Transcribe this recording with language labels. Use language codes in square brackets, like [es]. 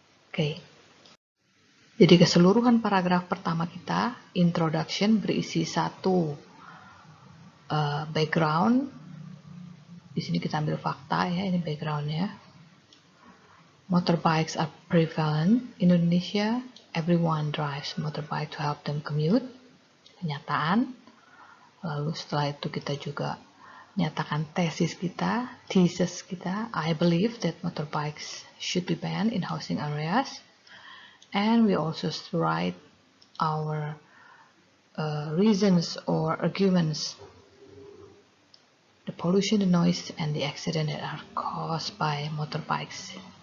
[id] Oke. Jadi keseluruhan paragraf pertama kita, introduction, berisi 1 background. Di sini kita ambil fakta ya, ini backgroundnya. [en] Motorbikes are prevalent in Indonesia. Everyone drives motorbike to help them commute. [id] Kenyataan. Lalu setelah itu kita juga nyatakan tesis kita, thesis kita. [en] I believe that motorbikes should be banned in housing areas. And we also write our reasons or arguments. The pollution, the noise, and the accident that are caused by motorbikes.